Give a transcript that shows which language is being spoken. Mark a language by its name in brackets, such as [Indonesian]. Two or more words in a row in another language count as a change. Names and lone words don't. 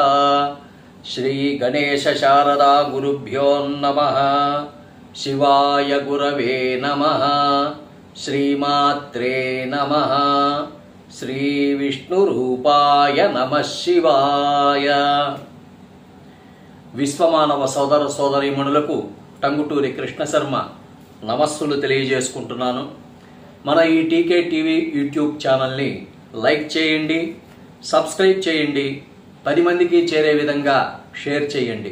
[Sanskrit] श्रीगणेशशारदा गुरुभ्यो नमः। शिवाय गुरवे नमः। श्रीमात्रे नमः। श्रीविष्णुरूपाय नमः शिवाय। [Telugu] విశ్వమానవ సోదర సోదరీమణులకు టంగుటూరి కృష్ణ శర్మ నమస్సులు తెలియజేసుకుంటున్నాను. మన ఈ టీకే టీవీ యూట్యూబ్ ఛానల్ని లైక్ చేయండి, సబ్స్క్రైబ్ చేయండి, 10 మందికి చేరే విధంగా షేర్ చేయండి.